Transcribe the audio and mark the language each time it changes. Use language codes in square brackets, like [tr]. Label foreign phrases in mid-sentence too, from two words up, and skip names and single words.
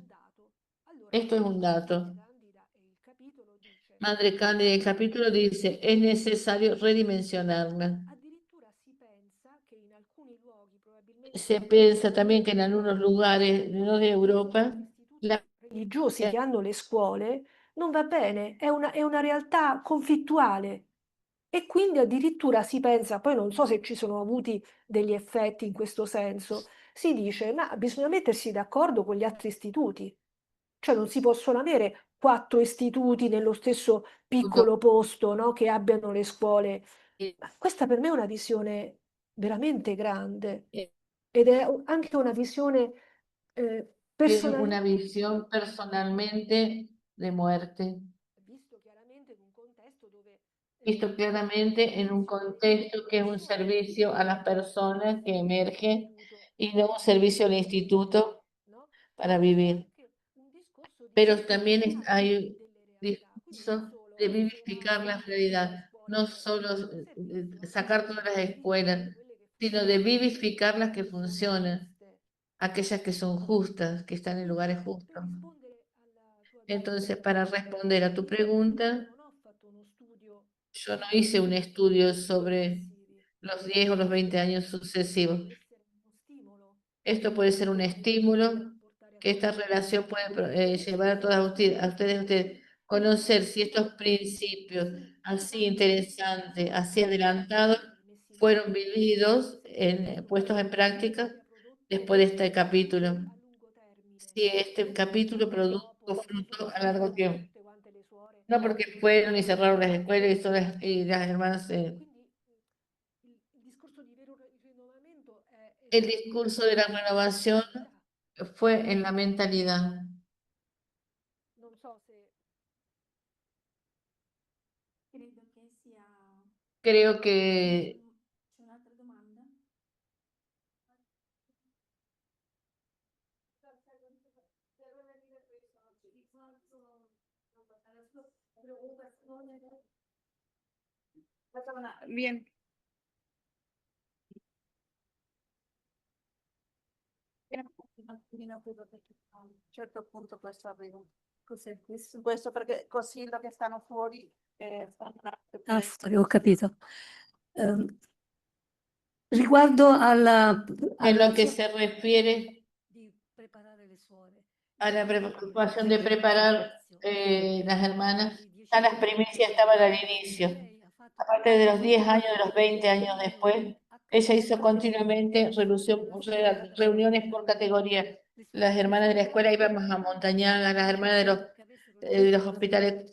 [es] Esto es un dato. Madre Cándida, el capítulo dice, es necesario redimensionarla. Se piensa también que en algunos lugares, no de Europa, la [it] religiosi che hanno le scuole non va bene, è una realtà conflittuale. E quindi addirittura si pensa, poi non so se ci sono avuti degli effetti in questo senso, si dice, ma bisogna mettersi d'accordo con gli altri istituti. Cioè non si possono avere 4 istituti nello stesso piccolo posto, no, che abbiano le scuole. Ma questa per me è una visione veramente grande ed è anche una visione [es] es [it] personale. [es] una visión personalmente de muerte. [it] Visto chiaramente in un contesto dove [es] visto claramente en un contexto que es un servicio a las personas que emerge y no un servicio al instituto no? para [it] Però c'è [es] vivir. [it] anche un discorso di [es] Pero también hay [it] vivificazione [es] un [it] delle realtà, quindi non [es] discurso [it] solo [es] de vivificar la [it] isolare [es] realidad, [it] le scuole [es] no [it] come [es] solo [it] un servizio, ma [es] sacar todas las escuelas, [it] vivere quelle che [es] sino de [it] funzionano, [es] vivificar las que [it] che sono [es] funcionan, [it] giuste. [es] aquellas que son justas, que están en lugares [it] Per [es] justos. [it] rispondere alla tua [es] Entonces, [it] domanda, [es] para responder a tu [it] io [es] pregunta, [it] non ho fatto uno studio [es] yo no [it] sui [es] hice un [it] 10 [es] estudio [it] anni [es] sobre [it] successivi. [es] los 10 o los 20 años [it] Questo [es] sucesivos. [it] può essere uno stimolo [es] Esto puede ser un estímulo [it] portare a [es] que esta [it] conoscere [es] relación puede llevar a [it] questi [es] todas ustedes, conocer si estos [it] principi [es] principios [it] così [es] así [it] avanti [es] interesantes, [it] sono [es] así [it] stati [es] adelantados, [it] messi in [es] fueron [it] pratica. [es] vividos, [it] Questo [es] puestos en [it] penso [es] práctica [it] abbia prodotto [es] después de este [it] frutti [es] capítulo. [it] a lungo termine. [es] Si este capítulo [it] Non [es] produjo [it] dopo che sono [es] fruto a largo [it] scomparse [es] tiempo. [it] tutte quante le suore. [es] No porque fueron y cerraron las escuelas y las hermanas. [it] Quindi il discorso di vero rinnovamento è [es] El [it] stato [es] discurso de la [it] nella [es] renovación [it] mentalità. [es] fue en la mentalidad. [it] Non so se Credo che sia... [es] Creo que [it] C'è un'altra domanda? [es] Bien. [it] A un certo punto questo arriva. Così, questo perché così lo che stanno fuori stanno Ah, fuori, ho capito. Riguardo alla [es] en lo que [it] azione [es] se refiere [it] di preparare le suore, [es] a la preocupación de [it] per [es] preparar las hermanas, ya las primicias estaban al inicio. Aparte de los 10 años, de los 20 años después, ella hizo continuamente reuniones por categoría. Las hermanas de la escuela íbamos a Montañaga, las hermanas de los hospitales.